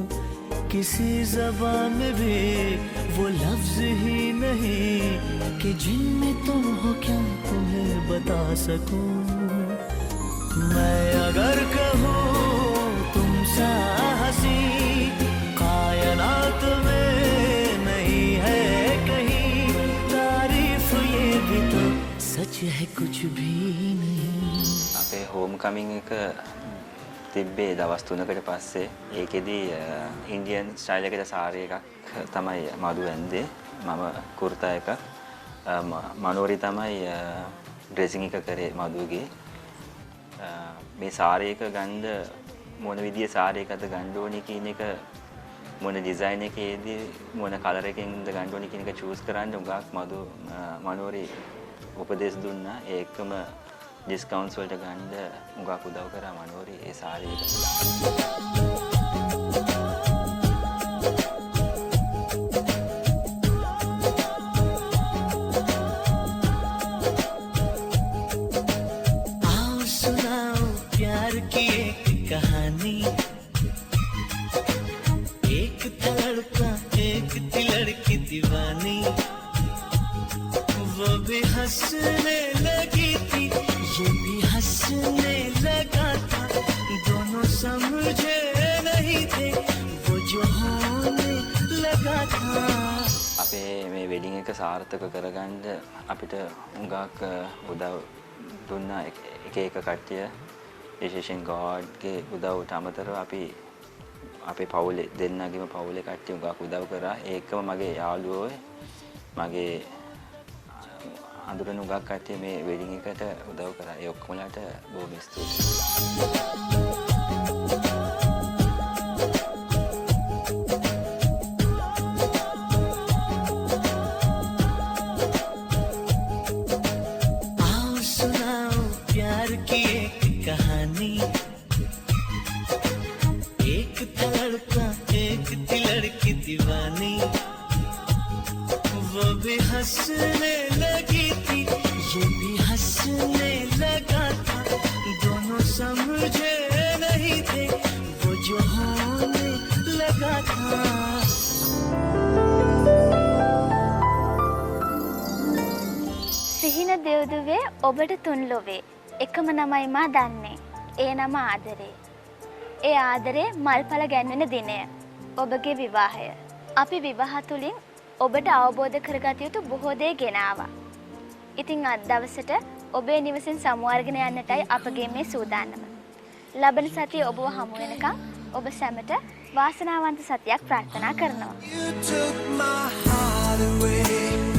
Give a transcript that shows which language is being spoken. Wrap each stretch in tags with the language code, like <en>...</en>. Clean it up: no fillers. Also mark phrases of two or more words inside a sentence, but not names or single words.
<hi>किसी ज़बान में भी वो लफ्ज़ ही नहीं कि जिनमें तुम हो क्या तुम्हें बता सकूँ मैं अगर कहूँ तुम सा हंसी कायनात में नहीं है कहीं तारीफ ये भी तो सच है कुछ भी नहीं.</hi> <si>අපේ</si> <en>home coming</en> <si>එක තිබ්බේ දවස් 3කට පස්සේ. ඒකෙදි</si> <en>Indian style</en> <si>එකේ සාරි එකක් තමයි මඩු ඇන්දේ. මම කුර්තා එක මනෝරි තමයි ඩ්‍රෙසින් එක කරේ මඩුගේ. මේ සාරි එක ගන්න මොන විදිය සාරි එකද ගන්න ඕනේ කියන එක මොන ඩිසයින් එකේදී මොන කලර් එකකින්ද ගන්න ඕනේ කියන එක චූස් කරන්න උගක් මනෝරි උපදෙස් දුන්නා. ඒකම ඩිස්කවුන්ට්ස් වලට ගන්න උගක් උදව් කරා මනෝරි ඒ සාරි එක.</si> <hi>आओ सुनाओ प्यार की एक कहानी एक था लड़का एक थी लड़की दीवानी वो भी हंसने लगी थी ये भी हंसने लगा था दोनों समझे नहीं थे वो जो होने लगा था.</hi> <si>අපේ මේ වෙඩින් එක සාර්ථක කරගන්න අපිට උගක් උදව් දුන්නා එක කට්ටිය. විශේෂයෙන් ගෝඩ්ගේ උදව්වට අමතරව අපි අපේ පවුලේ දෙන්නගේම පවුලේ කට්ටිය උගක් උදව් කරා. ඒකම මගේ යාළුවෝ මගේ අඳුරන උගක් කට්ටිය මේ වෙඩින් එකට උදව් කරා. ඒ ඔක්කොමලට බොහොම ස්තුතියි.</si> <hi>आओ सुनाओ प्यार की एक कहानी एक था लड़का एक थी लड़की दीवानी वो भी हंसने लगी थी ये भी हंसने लगा था दोनों समझे नहीं थे वो जो होने लगा था.</hi> <si>සිහින දෙව්දුවේ ඔබට තුන් ලොවේ එකම නමයි මා දන්නේ. ඒ නම ආදරේ. ඒ ආදරේ මල්ඵල ගැන්වෙන දිනය ඔබගේ විවාහය. අපි විවාහ තුලින් ඔබට අවබෝධ කරගත යුතු බොහෝ දේ ගෙනාවා. ඉතින් අද දවසට ඔබේ නිවසින් සමුවර්ගෙන යන්නටයි අපගේ මේ සූදානම. ලබන සතියේ ඔබව හමු වෙනකම් ඔබ සැමට වාසනාවන්ත සතියක් ප්‍රාර්ථනා කරනවා.</si> <en>You took my heart away.</en>